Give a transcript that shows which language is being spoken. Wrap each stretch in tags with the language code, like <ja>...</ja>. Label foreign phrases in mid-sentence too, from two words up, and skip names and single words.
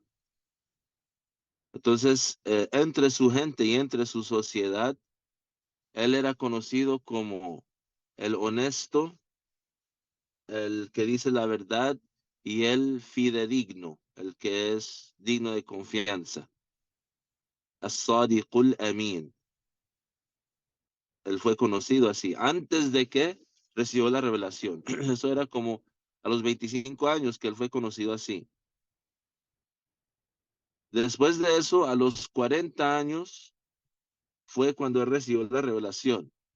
<es>Entonces, entre su gente y entre su sociedad, él era conocido como el honesto, el que dice la verdad, y el fidedigno, el que es digno de confianza.</es> <ar>الصادق الأمين.</ar> <es>Él fue conocido así antes de que recibió la revelación. Eso era como a los 25 años que él fue conocido así. Después de eso, a los 40 años, fue cuando él recibió la revelación.</es>